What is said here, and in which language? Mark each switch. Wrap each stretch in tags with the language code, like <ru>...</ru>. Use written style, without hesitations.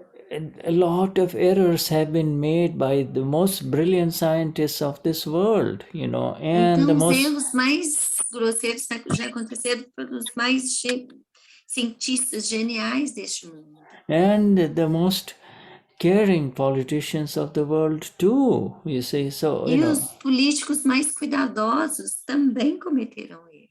<en>A lot of errors have been made by the most brilliant scientists of this world, and</en> <pt>então, os erros mais grosseiros já aconteceram pelos mais cientistas geniais deste mundo.</pt> <en>And the most caring politicians of the world too, you see. So,</en> <pt>os políticos mais cuidadosos também cometeram erros.</pt>